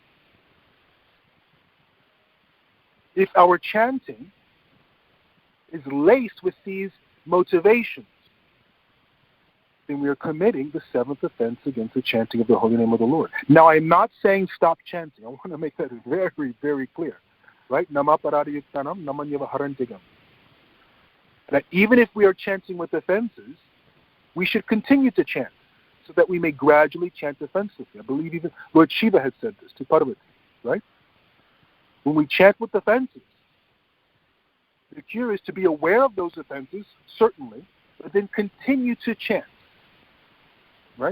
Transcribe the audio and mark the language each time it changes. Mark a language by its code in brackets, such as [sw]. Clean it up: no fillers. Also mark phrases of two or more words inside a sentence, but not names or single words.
[en] If our chanting is laced with these motivations, then we are committing the 7th offense against the chanting of the holy name of the Lord. Now, I'm not saying stop chanting. I want to make that very, very clear. Right? [sa] नामापराधयुक्तानां नामान्येव हरन्त्यघम्. [en] That even if we are chanting with offenses, we should continue to chant. so that we may gradually chant offensively. I believe even Lord Shiva had said this to Parvati, right? When we chant with offenses, the cure is to be aware of those offenses, certainly, but then continue to chant, right?